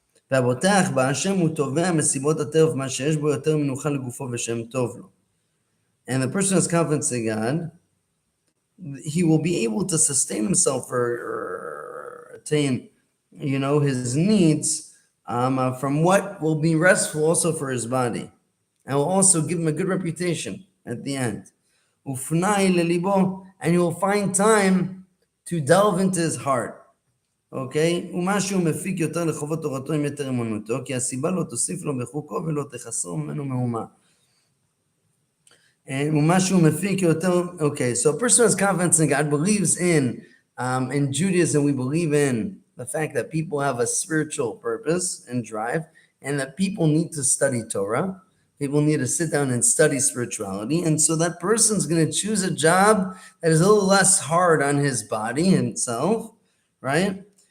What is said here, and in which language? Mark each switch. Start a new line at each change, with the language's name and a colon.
Hebrew: והבוטח בהשם הוא תובע מסיבות הטרף מה שיש בו יותר מנוחה לגופו ושם טוב לו.
English: And the person has confidence in God, he will be able to sustain himself or attain, his needs from what will be restful also for his body, and will also give him a good reputation at the end.
Hebrew: ופנאי לליבו,
English: and he will find time to delve into his heart. אוקיי?
Hebrew: ומשהו מפיק יותר לחובות תורתו עם יתר אמונתו, כי הסיבה לא תוסיף לו בחוקו ולא תחסרו ממנו מהומה. ומשהו מפיק יותר,
English: okay, so a person has confidence in God, believes in Judaism, we believe in the fact that people have a spiritual purpose and drive, and that people need to study Torah. People need to sit down and study spirituality, and so that person's going to choose a job that is a little less hard on his body himself, right?